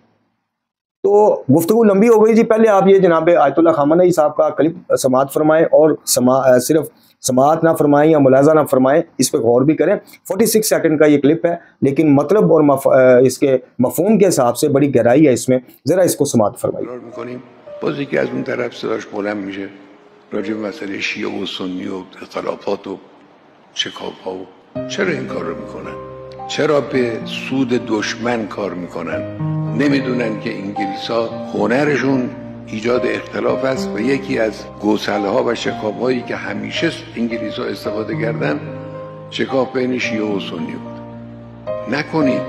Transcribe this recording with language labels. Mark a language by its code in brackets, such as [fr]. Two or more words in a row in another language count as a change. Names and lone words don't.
[ur] تو گفتگو لمبی ہو گئی جی، پہلے آپ یہ جناب آیت اللہ خامنہئی صاحب کا کلپ سماعت فرمائیں، اور صرف سماعت نہ فرمائیں یا ملاحظہ نہ فرمائیں، اس پہ غور بھی کریں، 46 سیکنڈ کا یہ کلپ ہے، لیکن مطلب اور اس کے مفہوم کے حساب سے بڑی گہرائی ہے اس میں، ذرا اس کو سماعت فرمائیے۔ [fa] بازی که از اون طرف صداش بلند میشه راجع به مسئله شیعه و سنی و اختلافات و شکاف‌ها و چرا این کار رو میکنن؟ چرا به سود دشمن کار میکنن؟ نمیدونن که انگلیس‌ها هنرشون ایجاد اختلاف است و یکی از گسل‌ها و شکاف‌هایی که همیشه انگلیس‌ها استفاده کردن شکاف بین شیعه و سنی بود.